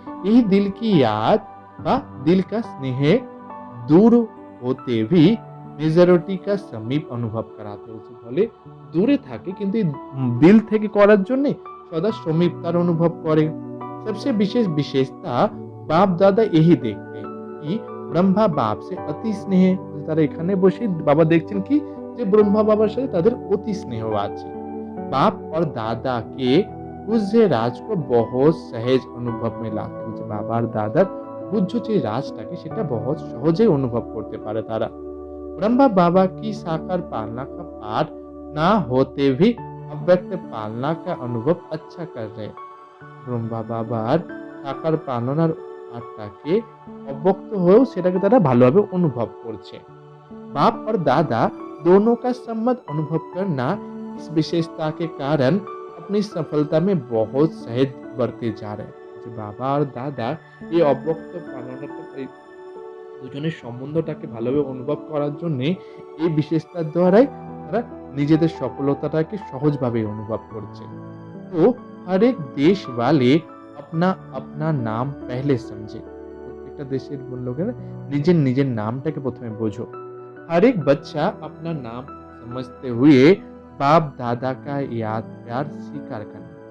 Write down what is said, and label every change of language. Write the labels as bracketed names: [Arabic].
[Hindi] এই दिल की याद বা दिल का स्नेह दूर होते भी মেজরিটি का समीप [Bangla] অনুভব করাতে। হচ্ছে বলে দূরে থাকে কিন্তু দিল থেকে করার জন্য সদা সমীপতার অনুভব করে। [Hindi] सबसे विशेष विशेषता बाप दादा यही देखते हैं कि ब्रह्मा बाप से अति स्नेह। [Bangla] তারা এখানে বসে বাবা দেখছেন কি যে ব্রহ্মা বাবার সাথে তাদের অতি স্নেহ আছে। [Hindi] बाप और दादा के पूज्य राज को बहुत सहज अनुभव में लाते हैं। [Bangla] বাবা আর দাদার পূজ্য যে রাজটাকে সেটা [Hindi] बहुत [Bangla] সহজেই অনুভব করতে পারে তারা। [Hindi] ब्रह्मा बाबा की साकार पालना का पाठ ना होते भी अव्यक्त पालना का अनुभव अच्छा कर रहे। [Bangla] ব্রহ্মা বাবার সাকার পালনার পাঠটাকে অব্যক্ত হয়েও সেটাকে তারা ভালোভাবে অনুভব করছে। [Hindi] बाप और दादा दोनों का सम्मत अनुभव करना इस विशेषता के कारण अपनी सफलता में बहुत सहज बढ़ते जा रहे हैं। [Bangla] বাবা আর দাদা এই অব্যক্ত পালনাটা দুজনের সম্বন্ধটাকে ভালোভাবে অনুভব করার জন্য এই বিশেষতার দ্বারাই তারা নিজেদের সফলতাটাকে সহজভাবে অনুভব করছে। [Hindi] তো हर एक देश वाले अपना अपना नाम पहले समझे। [Bangla] প্রত্যেকটা দেশের লোকেরা নিজের নিজের নামটাকে প্রথমে বোঝো। [Hindi] हर एक बच्चा अपना नाम समझते हुए बाप दादा का याद प्यार स्वीकार करना।